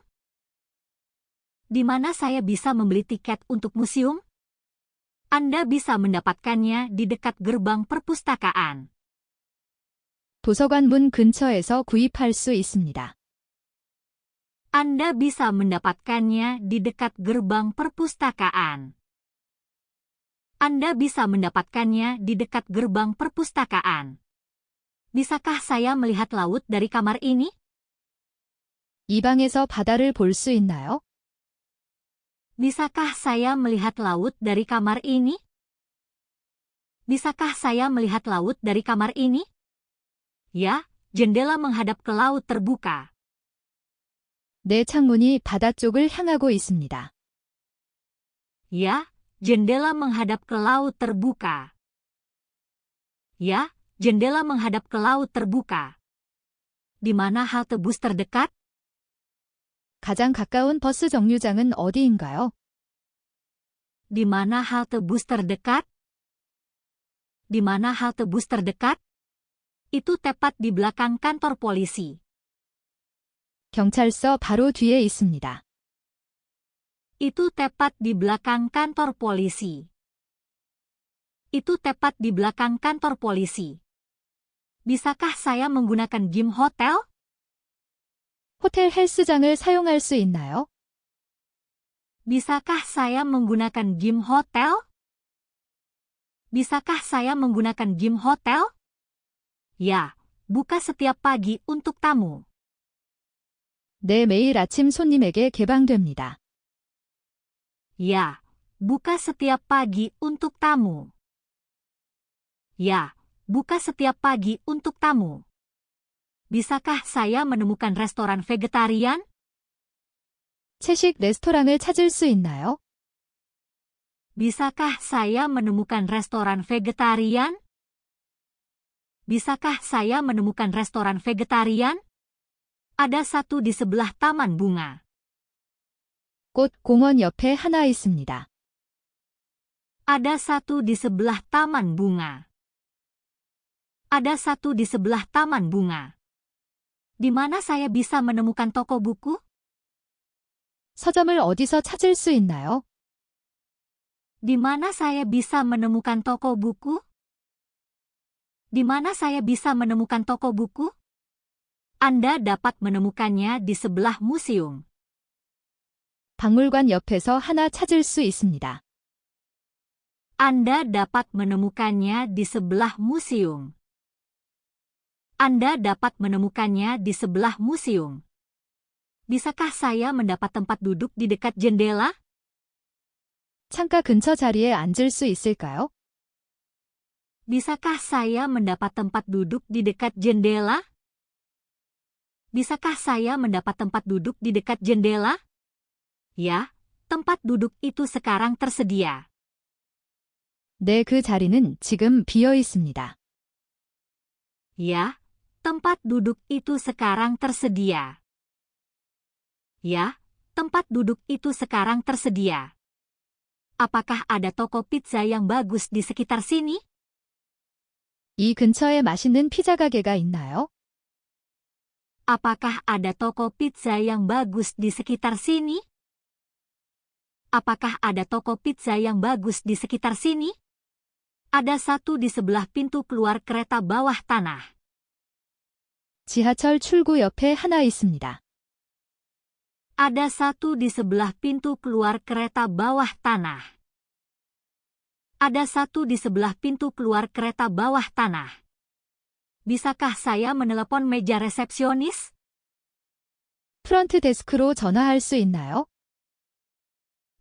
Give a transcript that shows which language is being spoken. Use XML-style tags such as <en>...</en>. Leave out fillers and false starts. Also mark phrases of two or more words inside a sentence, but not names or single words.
<id>Di mana saya bisa membeli tiket untuk museum? Anda bisa mendapatkannya di dekat gerbang perpustakaan.</id> <ko>도서관 문 근처에서 구입할 수 있습니다.</ko> <id>Anda bisa mendapatkannya di dekat gerbang perpustakaan. Anda bisa mendapatkannya di dekat gerbang perpustakaan. Bisakah saya melihat laut dari kamar ini?</id> <ko>이 방에서 바다를 볼 수 있나요?</ko> <id>Bisakah saya melihat laut dari kamar ini? Bisakah saya melihat laut dari kamar ini? Ya, jendela menghadap ke laut terbuka.</id> <ko>내 창문이 바다 쪽을 향하고 있습니다.</ko> <id>Ya, jendela menghadap ke laut terbuka. Ya, jendela menghadap ke laut terbuka. Di mana halte bus terdekat?</id> <ko>가장 가까운 버스 정류장은 어디인가요?</ko> <id>Di mana halte bus terdekat? Di mana halte bus terdekat? Itu tepat di belakang kantor polisi.</id> <ko>경찰서 바로 뒤에 있습니다.</ko> <id>Itu tepat di belakang kantor polisi. Itu tepat di belakang kantor polisi. Bisakah saya menggunakan gym hotel?</id> <ko>호텔 헬스장을 사용할 수 있나요?</ko> <id>Bisakah saya menggunakan gym hotel? Bisakah saya menggunakan gym hotel? Ya, buka setiap pagi untuk tamu.</id> <ko>네, 매일 아침 손님에게 개방됩니다.</ko> <id>Ya, buka setiap pagi untuk tamu. Ya, buka setiap pagi untuk tamu. Bisakah saya menemukan restoran vegetarian?</id> <ko>채식 레스토랑을 찾을 수 있나요?</ko> <id>Bisakah saya menemukan restoran vegetarian? Bisakah saya menemukan restoran vegetarian? Ada satu di sebelah taman bunga.</id> <ko>꽃 공원 옆에 하나 있습니다.</ko> <id>Ada satu di sebelah taman bunga. Ada satu di sebelah taman bunga. Di mana saya bisa menemukan toko buku?</id> <ko>서점을 어디서 찾을 수 있나요?</ko> <id>Di mana saya bisa menemukan toko buku? Di mana saya bisa menemukan toko buku? Anda dapat menemukannya di sebelah museum.</id> <ko>박물관 옆에서 하나 찾을 수 있습니다.</ko> <id>Anda dapat menemukannya di sebelah museum. Anda dapat menemukannya di sebelah museum. Bisakah saya mendapat tempat duduk di dekat jendela?</id> <ko>창가 근처 자리에 앉을 수 있을까요?</ko> <id>Bisakah saya mendapat tempat duduk di dekat jendela? Bisakah saya mendapat tempat duduk di dekat jendela? Ya, tempat duduk itu sekarang tersedia.</id> <ko>네, 그 자리는 지금 비어 있습니다.</ko> <id>Ya, tempat duduk itu sekarang tersedia. Ya, tempat duduk itu sekarang tersedia. Apakah ada toko pizza yang bagus di sekitar sini?</id> <ko>이 근처에 맛있는 피자 가게가 있나요?</ko> <id>Apakah ada toko pizza yang bagus di sekitar sini? Apakah ada toko pizza yang bagus di sekitar sini? Ada satu di sebelah pintu keluar kereta bawah tanah.</id> <ko>지하철 출구 옆에 하나 있습니다.</ko> <id>Ada satu di sebelah pintu keluar kereta bawah tanah. Ada satu di sebelah pintu keluar kereta bawah tanah. Bisakah saya menelepon meja resepsionis?</id> <ko>프런트 데스크로 전화할 수 있나요?</ko>